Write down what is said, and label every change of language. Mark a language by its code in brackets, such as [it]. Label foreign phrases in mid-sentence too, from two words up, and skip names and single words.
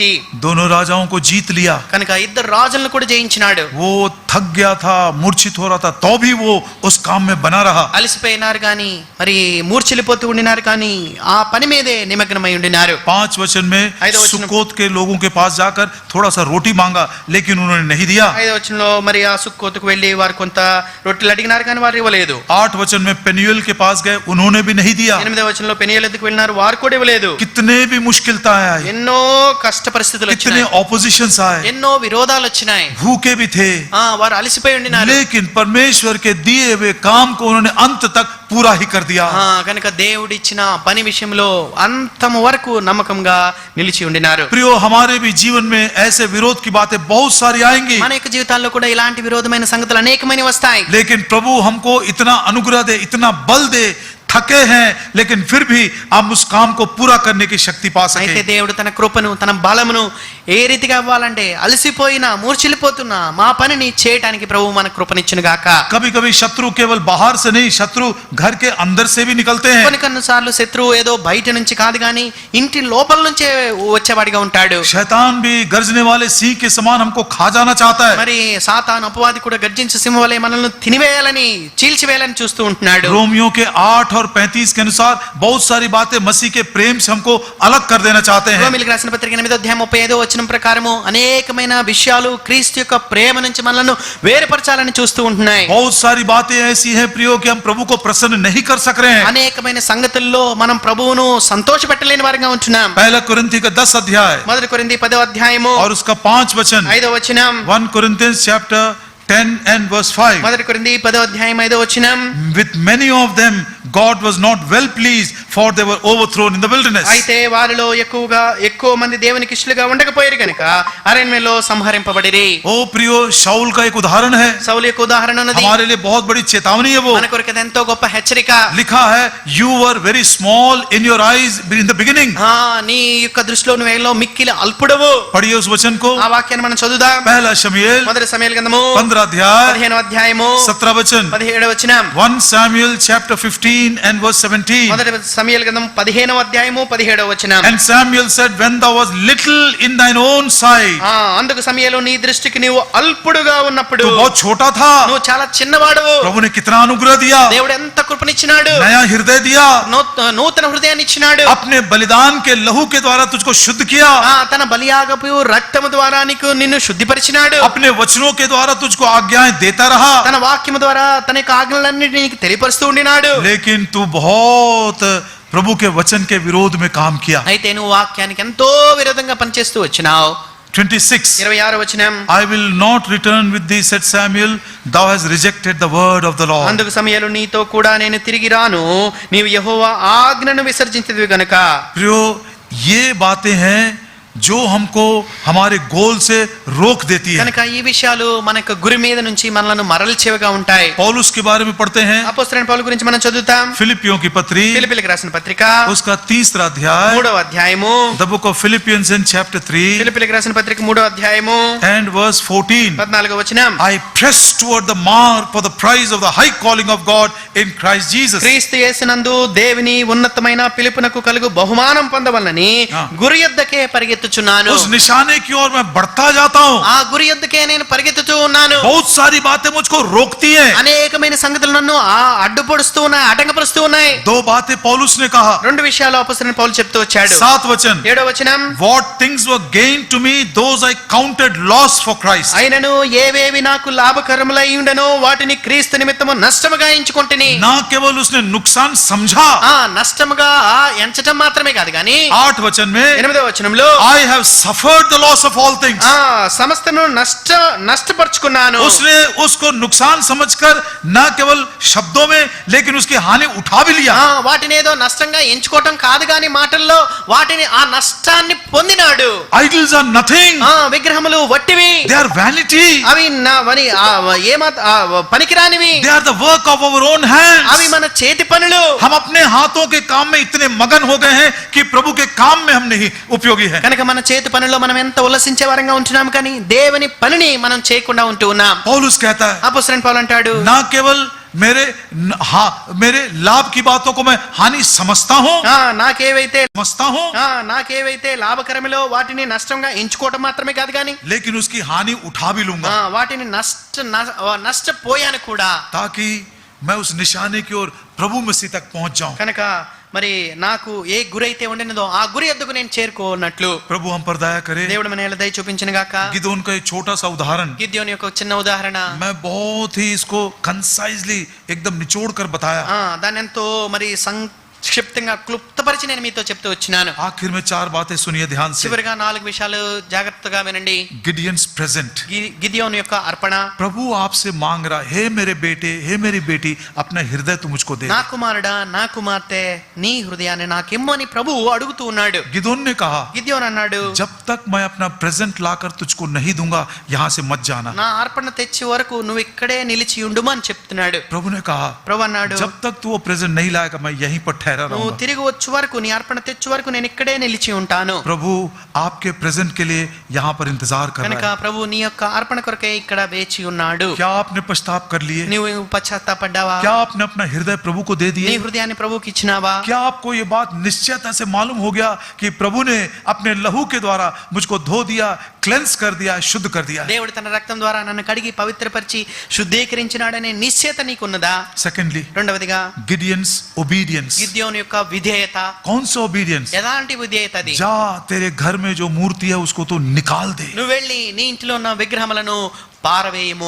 [hi] दोनों राजाओं को जीत लिया. [te] కనుక ఇద్దరు రాజులను కూడా జయించినాడు. [hi] वो थक गया था, मूर्छित हो रहा था, तो भी वो उस काम में बना रहा. [te] అలసిపోయినారు కానీ మరి మూర్ఛిల్లిపోతూ ఉండినారు కానీ ఆ పని మీదే నిమగ్నమై ఉండినారు. [hi] 5 वचन में सुक्कोत के लोगों के पास जाकर थोड़ा सा रोटी मांगा, लेकिन उन्होंने नहीं दिया. [te] 5వ వచనంలో మరి ఆ సుక్కోతుకు వెళ్ళి వారు కొంత రొట్టెలు అడిగినారు కానీ వారు ఇవ్వలేదు. [hi] 8 वचन में पेनियल के पास गए, उन्होंने भी नहीं दिया. [te] 8వ వచనంలో పెనియేలు ఎద్దుకు వెళ్ళినారు, వారు కూడా ఇవ్వలేదు. [hi] कितने भी मुश्किलता आए, [te] ఎన్నో కష్ట పరిస్థితులు [hi] कितने [te] వచ్చినాయి, [hi] ऑपोजिशंस आए, [te] ఎన్నో విరోధాలు వచ్చినాయి, [hi] भूखे भी थे, [te] వారు అలసిపోయి ఉండినారు. [hi] लेकिन परमेश्वर के दिए हुए काम को उन्होंने अंत तक पूरा ही कर दिया. [te] కనుక దేవుడిచ్చిన పని విషయంలో అంతం వరకు నమ్మకంగా నిలిచి ఉండినారు. [hi] प्रियो, हमारे भी जीवन में ऐसे विरोध की बातें बहुत सारी आएंगी, [te] మన యొక్క జీవితాల్లో కూడా ఇలాంటి విరోధమైన సంగతులు అనేకమైన వస్తాయి. [hi] लेकिन प्रभु हमको इतना अनुग्रह दे, इतना बल दे, थके हैं लेकिन फिर भी हम उस काम को पूरा करने की शक्ति पा [te] అయితే [hi] सके. [te] దేవుడు తన కృపను తన బలమును ఏ రీతిగా ఇవ్వాలంటే అలసిపోయినా మూర్ఛిల్లిపోతున్నా మా పనిని చేయడానికి ప్రభువు మన కృపనిచ్చును గాక. [hi] कभी कभी शत्रु केवल बाहर से नहीं, शत्रु घर के अंदर से भी निकलते हैं. [te] కొన్నిసార్లు శత్రువు ఏదో బయట నుంచి కాదు గాని ఇంటి లోపల నుంచే వచ్చేవాడిగా ఉంటాడు. [hi] शैतान भी गर्जने वाले सिंह के समान हमको खा जाना चाहता है. [te] మరి సాతాను అపవాది కూడా గర్జించే సింహం వలె మనల్ని తినివేయాలని చీల్చివేయాలని చూస్తూ ఉంటున్నాడు. [hi] रोमियो के 8 और 35 के अनुसार बहुत सारी बातें मसीह के प्रेम से हमको अलग कर देना चाहते हैं. [te] రోమీయులకు రాసిన పత్రిక 8వ అధ్యాయం 35వ వచనం ప్రకారము అనేకమైన విషయాలు క్రీస్తు యొక్క ప్రేమ నుంచి మనల్ని వేరుపరచాలని చూస్తూ ఉంటున్నాయి. [hi] बहुत सारी बातें ऐसी हैं प्रियो कि हम प्रभु को प्रसन्न नहीं कर सक रहे हैं. [te] అనేకమైన సంగతుల్లో మనం ప్రభువును సంతోషపెట్టలేని వారిగా ఉంటున్నాం. [hi] पहला कुरिन्थी का 10 अध्याय [te] 1 కొరింథీ 10వ అధ్యాయము [hi] और उसका 5 वचन, [te] 5వ వచనం. [en] 1 Corinthians chapter 10 and verse 5. [te] 1 కొరింథీ 10వ అధ్యాయం 5వ వచనం. [en] With many of them God was not well pleased, for they were overthrown in the wilderness. [te] అయితే వారిలో ఎక్కువ మంది దేవునికి ఇష్టలుగా ఉండకపోయారు కనుక అరణ్యంలో సంహరింపబడిరి. [hi] ओ प्रियो, शाऊल का एक उदाहरण है, [te] సౌలు యొక్క ఉదాహరణ ఉన్నది. [hi] हमारे लिए बहुत बड़ी चेतावनी है. वो [te] మన కొరకు అది ఎంతో గొప్ప హెచ్చరిక. [hi] लिखा है, [en] you were very small in your eyes in the beginning. [te] నీ యొక్క దృష్టిలో నువ్వేలో మిక్కిలి అల్పుడవు. [hi] पढ़िए उस वचन को. [te] ఆ వాక్యాన్ని మనం చదువుదాం. [hi] पहला शमूएल [te] 1 సమూయేలు గ్రంథము [hi] 15 अध्याय [te] 15వ అధ్యాయము [hi] 17 वचन. [te] 17వ వచనం. [en] 1 Samuel chapter 15 and verse 17. [te] 1 సమూయేలు గ్రంథం 15వ అధ్యాయము 17వ వచనం. [en] And Samuel said, when thou was little in thine own sight. [te] అందుకు సమూయేలు నీ దృష్టికి నీవు అల్పుడుగా ఉన్నప్పుడు, [hi] तू बहुत छोटा था, [te] నువ్వు చాలా చిన్నవాడవు. [hi] प्रभु ने कितना अनुग्रह दिया, [te] దేవుడు ఎంత కృపనిచ్చినాడు, [hi] नया हृदय दिया, [te] నూతన హృదయాన్ని ఇచ్చినాడు. [hi] अपने बलिदान के लहू के द्वारा तुझको शुद्ध किया, [te] తన బలియాగపు రక్తము ద్వారా నీకు నిన్ను శుద్ధిపరిచినాడు. [hi] अपने वचनों के द्वारा तुझको आज्ञाएं देता रहा, [te] తన వాక్యము ద్వారా తన యొక్క ఆజ్ఞలన్నిటిని నీకు తెలియపరుస్తూ ఉండినాడు. [hi] लेकिन तू बहुत प्रभु के वचन के विरोध में काम किया. [te] అయితే నువ్వు వాక్యానికి ఎంతో విరోధంగా పనిచేస్తూ వచ్చినావు. 26. 26వ వచనం. [en] I will not return with thee, said Samuel, thou hast rejected the word of the Lord. [te] అందుకు సమూయేలు నీతో కూడా నేను తిరిగి రాను, నీవు యెహోవా ఆజ్ఞను విసర్జించితివి గనుక. [hi] प्रियो, ये बातें हैं जो हमको हमारे गोल से रोक देती है। [te] కనుక ఈ విషయాలు మన యొక్క గురి మీద నుంచి మనలను మరల్చేవిగా ఉంటాయి. [hi] पौलुस के बारे में पढ़ते हैं [te] అపోస్తలుడైన పౌలు గురించి మనం చదువుతాం. [hi] फिलिपियों की पत्री [te] ఫిలిప్పీయులకు రాసిన పత్రిక [hi] उसका 3रा अध्याय [te] 3వ అధ్యాయము, [en] the book of Philippians in chapter 3 [te] ఫిలిప్పీయులకు రాసిన పత్రిక 3వ అధ్యాయము [en] and verse 14. [te] 14వ వచనం. [en] I press toward the mark for the prize of the high calling of God in Christ Jesus. [te] క్రీస్తు యేసునందు దేవుని ఉన్నతమైన పిలుపునకు కలుగు బహుమానం పొందవలనని గురి యొద్దకే పరిగెత్తుచున్నాను. [hi] उस निशाने की ओर मैं बढ़ता जाता हूँ. [te] ఆ గురి యొద్దకే నేను పరిగెత్తుతూ ఉన్నాను. [hi] बहुत सारी बातें मुझको रोकती हैं. [te] అనేకమైన సంగతులు నన్ను అడ్డుపడుస్తూ ఉన్నాయి, ఆటంకపరుస్తూ ఉన్నాయి. [hi] 2 बातें पौलुस ने कहा. [te] రెండు విషయాలు అపోస్తలుడైన పౌలు చెప్తూ వచ్చాడు. [hi] 7 वचन. [te] 7వ వచనం. [en] What things were gained to me, those I counted loss for Christ. [te] అయినను ఏవేవి నాకు లాభకరములై ఉండెనో వాటిని క్రీస్తు నిమిత్తము నష్టముగా ఎంచుకొంటిని. [hi] ना केवल उसने नुकसान समझा, [te] నష్టముగా ఎంచటం మాత్రమే కాదు గాని [hi] 8 वचन में [te] 8వ వచనంలో [en] I have suffered the loss of all things. [te] సమస్తను నష్టపరుచుకున్నాను. [hi] उसने उसको नुकसान समझकर ना केवल शब्दों में लेकिन उसकी हानि उठा भी लिया. [te] వాటిని ఏదో నష్టంగా ఎంచుకోవటం కాదు గాని మాటల్లో వాటిని ఆ నష్టాన్ని పొందినాడు. [en] Idols are nothing. [te] విగ్రహములు వట్టివి, [en] They are vanity. [te] అవి పనికిరానివి, [en] They are the work of our own hands. [te] అవి మన చేతి పనులు. [hi] हम अपने हाथों के काम में इतने मगन हो गए हैं कि प्रभु के काम में हम नहीं उपयोगी हैं. [te] కనుక మన చేతి పనుల్లో మనం ఎంత ఉల్లసించే వారంగా ఉంటున్నాం కానీ దేవుని పనిని మనం చేయకుండా ఉంటూ ఉన్నాం. [hi] पौलुस कहता है [te] అపోస్తలుడైన పౌలు అంటాడు, [hi] ना केवल मेरे लाभ की बातों को मैं हानि समझता हूँ, [te] నాకేవైతే లాభకరమలో వాటిని నష్టంగా ఎంచుకోవటం మాత్రమే కాదు కానీ [hi] लेकिन उसकी हानि उठा भी लूंगा [te] వాటిని నష్టపోయాను కూడా, [hi] ताकि मैं उस निशाने की ओर प्रभु मसीह तक पहुंच जाऊं. [te] కనుక మరి నాకు ఏ గురి అయితే ఉండినదో ఆ గురి వద్దకు నేను చేరుకోనట్లు [hi] प्रभु हम पर दया करे. [te] దేవుడు మన దయ చూపించిన గాక. [hi] गिदोन का एक छोटा सा उदाहरण [te] గిద్యోను యొక్క చిన్న ఉదాహరణ [hi] मैं बहुत ही इसको कंसाइजली एकदम निचोड़ कर बताया. [te] దాన్ని ఎంతో మరి సంక్షిప్తంగా క్లుప్తపరిచి నేను మీతో చెప్తూ వచ్చినాను. [hi] आखिर में 4 बातें सुनिए ध्यान से. [te] చివరిగా 4 విషయాలు జాగ్రత్తగా వినండి. [en] Gideon's present. [te] గిద్యోను యొక్క అర్పణ. [hi] प्रभु आपसे मांग रहा, हे मेरे बेटे, हे मेरी बेटी, अपना हृदय तू मुझको दे. [te] నా కుమారుడా, నా కుమార్తె, నీ హృదయాన్ని నాకిమ్మని ప్రభువు అడుగుతూ ఉన్నాడు. [hi] गिदोन ने कहा, [te] గిద్యోను అన్నాడు, [hi] जब तक मैं अपना प्रेजेंट लाकर तुझको नहीं दूंगा यहाँ से मत जाना. [te] నా అర్పణ తెచ్చి వరకు నువ్వు ఇక్కడే నిలిచి ఉండుమని చెప్తున్నాడు. [hi] प्रभु ने कहा, [te] ప్రభు అన్నాడు, [hi] जब तक तू वो प्रेजेंट नहीं लाएगा मैं यहीं पर ठहरा [te] నువ్వు [hi] रहूंगा. [te] తిరిగి వచ్చే వరకు, నీ అర్పణ తెచ్చే వరకు నేను ఇక్కడే నిలిచి ఉంటాను. [hi] प्रभु आपके प्रेजेंट के लिए यहाँ पर इंतजार कर [te] కనుక [hi] रहा है. [te] ప్రభు నీ యొక్క అర్పణ కొరకే ఇక్కడ వేచి ఉన్నాడు. [hi] क्या आपने पश्चाताप कर लिए? [te] నువ్వు పశ్చాత్తాపడ్డావా? [hi] क्या आपने अपना हृदय प्रभु को दे [te] నీ [hi] दिए? [te] హృదయాన్ని ప్రభువుకి ఇచ్చినావా? [hi] क्या आपको ये बात निश्चयता से मालूम हो गया कि प्रभु ने अपने लहू के द्वारा मुझको धो दिया, क्लेंस कर दिया, शुद्ध कर दिया? [te] దేవుడు తన రక్తం ద్వారా నన్ను కడిగి పవిత్రపరిచి శుద్ధీకరించినాడనే నిశ్చయత నీకున్నదా? [hi] सेकेंडली, [te] రెండవదిగా [en] Gideon's obedience. [te] గిద్యోను యొక్క విధేయత. [hi] कौन सा ओबीडियंस? [te] ఎలాంటి విధేయత అది? [hi] जा तेरे घर में जो मूर्ति है उसको तो निकाल दे. [te] నువ్వు వెళ్ళి నీ ఇంట్లో ఉన్న విగ్రహములను పారవేయము.